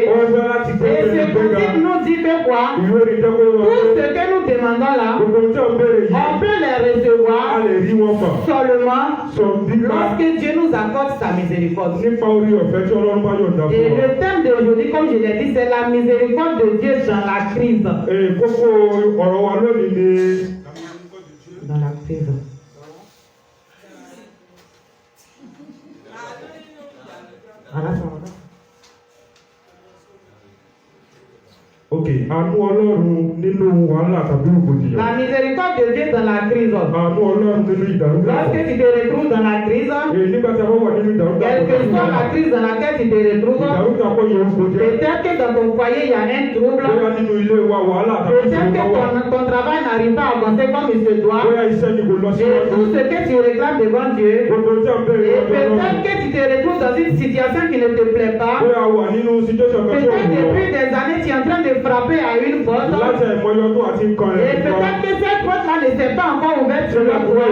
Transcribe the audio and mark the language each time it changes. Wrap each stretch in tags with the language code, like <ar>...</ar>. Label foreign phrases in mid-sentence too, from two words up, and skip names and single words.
<fr>Et ce cantique nous dit que quoi? Tout ce que nous demandons là, on peut les recevoir seulement lorsque Dieu nous accorde sa miséricorde. Et le thème d'aujourd'hui, comme je l'ai dit, c'est la miséricorde de Dieu dans la crise. Dans la crise.</fr> <yo>Ok, àánú Ọlọ́run nínú wàhálà tàbí rògbòdìyàn.</yo> <fr>La miséricorde de Dieu dans la crise.</fr> <yo>Àánú Ọlọ́run nínú ìdàrúdàpọ̀.</yo> <fr>Lorsque tu te retrouves dans la crise,</fr> <yo>nígbà tí a bá wà nínú ìdàrúdàpọ̀.</yo> <fr>quelle que soit la crise dans laquelle tu te retrouves,</fr> <yo>ìdàrúdàpọ̀ yẹn ń gbòdì.</yo> <fr>peut-être que dans ton foyer il y a un trouble.</fr> <yo>Bóyá nínú ilé wa wàhálà tàbí</yo> <fr>Peut-être que ton travail n'arrive pas à avancer comme il se doit.</fr> <yo>Bóyá iṣẹ́ ni kò lọ</yo> <fr>Et tout ce que tu réclames devant Dieu. Et peut-être que tu te retrouves dans une situation qui ne te plaît pas. Peut-être depuis des années, tu es en train de frapper à une porte. Et peut-être que cette porte-là ne s'est pas encore ouverte sur la toi.</fr>